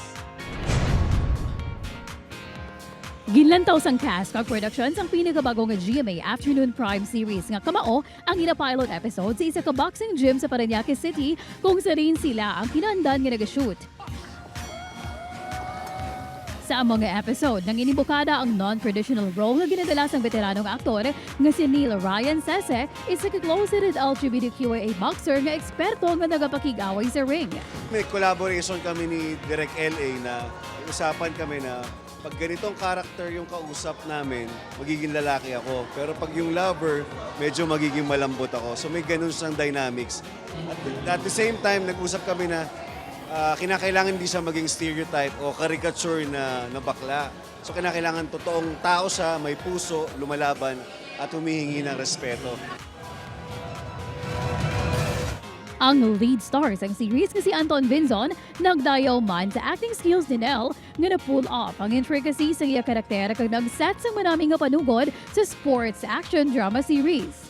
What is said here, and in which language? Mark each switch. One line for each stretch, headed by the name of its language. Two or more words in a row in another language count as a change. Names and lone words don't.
Hiligaynon: Ginlantaw sang cast kag productions ang pinakabago nga GMA Afternoon Prime Series nga Kamao ang ina-
English: pilot episode
Hiligaynon: sa isa ka boxing gym sa Parañaque City kung sa rin sila ang kinandan nga nagashoot. Sa among nga episode, nang inibukada ang
English: non-traditional role
Hiligaynon: nga ginadala sang veteranong aktor nga si Neil Ryan Sese, isa ka
English: closeted LGBTQIA boxer
Hiligaynon: nga eksperto nga nagapakig-away sa ring.
Filipino: May collaboration kami ni Direk LA na usapan kami na pag ganitong character yung kausap namin, magiging lalaki ako. Pero pag yung lover, medyo magiging malambot ako. So may ganun siyang dynamics.
English: At the same time,
Filipino: nag-usap kami na kinakailangan hindi siya maging stereotype o caricature na bakla. So kinakailangan totoong tao siya, may puso, lumalaban at humihingi ng respeto.
Hiligaynon: Ang lead star sa series nga si Anton Vinzon nagdayaw man sa
English: acting skills
Hiligaynon: ni Nell nga na-pull off ang intricacy sa iya karakter kag nag-set sa maraming nga panugod sa
English: sports action drama series.